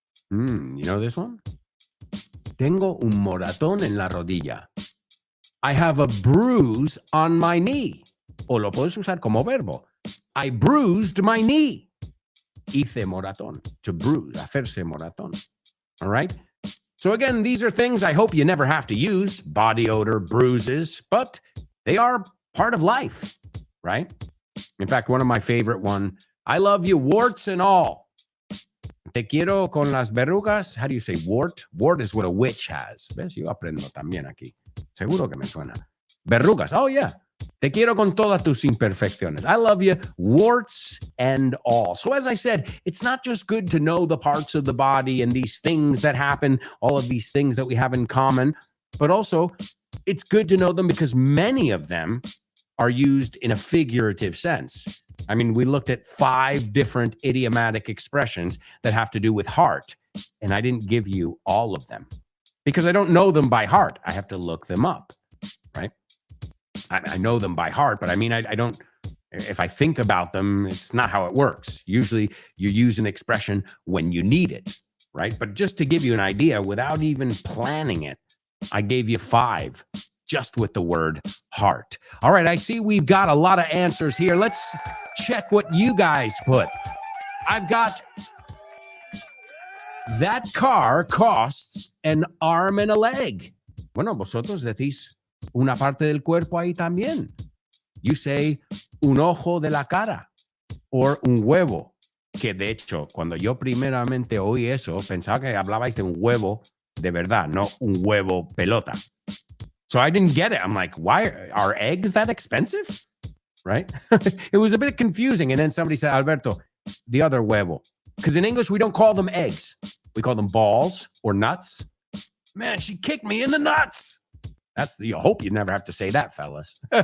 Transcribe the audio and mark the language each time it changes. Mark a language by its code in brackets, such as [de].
[en] You know this one? [es] Tengo un moratón en la rodilla. [en] I have a bruise on my knee. [es] O lo puedes usar como verbo. [en] I bruised my knee. [es] Hice moratón. [en] To bruise, [es] hacerse moratón. [en] All right? So again, these are things I hope you never have to use, body odor, bruises, but they are part of life, right? In fact, one of my favorite one, I love you warts and all. [es] Te quiero con las verrugas. [en] How do you say wart? Wart is what a witch has. [es] ¿Ves? Yo aprendo también aquí. Seguro que me suena. Verrugas. Oh, yeah. Te quiero con todas tus imperfecciones. [en] I love you, warts and all. So as I said, it's not just good to know the parts of the body and these things that happen, all of these things that we have in common, but also it's good to know them because many of them are used in a figurative sense. I mean, we looked at 5 different idiomatic expressions that have to do with heart, and I didn't give you all of them because I don't know them by heart. I have to look them up, right? I know them by heart, but I mean, I don't, if I think about them, it's not how it works. Usually you use an expression when you need it, right? But just to give you an idea, without even planning it, I gave you 5 just with the word heart. All right, I see we've got a lot of answers here. Let's check what you guys put. I've got, that car costs an arm and a leg. [es] Bueno, vosotros decís una parte del cuerpo ahí también. [en] You say [es] un ojo de la cara [en] or [es] un huevo. Que de hecho, cuando yo primeramente oí eso, pensaba que hablabais de un huevo de verdad, no un huevo pelota. [en] So I didn't get it. I'm like, why are eggs that expensive? Right? It was a bit confusing. And then somebody said, Alberto, the other huevo. Because in English, we don't call them eggs. We call them balls or nuts. Man, she kicked me in the nuts. That's the, you hope you never have to say that, fellas.